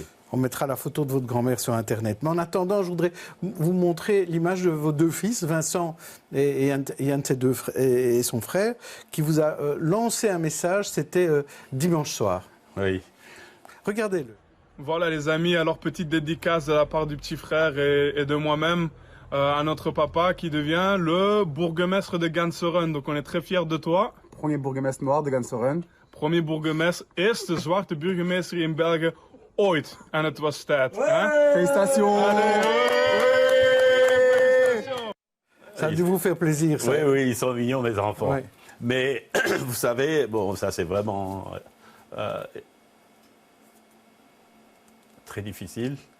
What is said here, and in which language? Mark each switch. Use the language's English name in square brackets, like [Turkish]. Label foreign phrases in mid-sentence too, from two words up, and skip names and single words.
[French] On mettra la photo de votre grand-mère sur Internet. Mais en attendant, je voudrais vous montrer l'image de vos deux fils, Vincent et un de ses deux et son frère, qui vous a lancé un message, c'était dimanche soir. Oui. Regardez-le. Voilà les amis, alors petite dédicace de la part du petit frère et de moi-même à notre papa qui devient le bourgmestre de Gans-Oren. Donc on est très fiers de toi. Premier bourgmestre noir de Gans-Oren. Premier bourgmestre, [Dutch] eerste zwarte burgemeester in België. Ooit. En het was tijd. [French] Félicitations. Ça a dû vous faire plaisir, ça. Oui, oui, ils sont mignons, mes enfants. Ouais. Mais, vous savez, bon, ça c'est vraiment très difficile.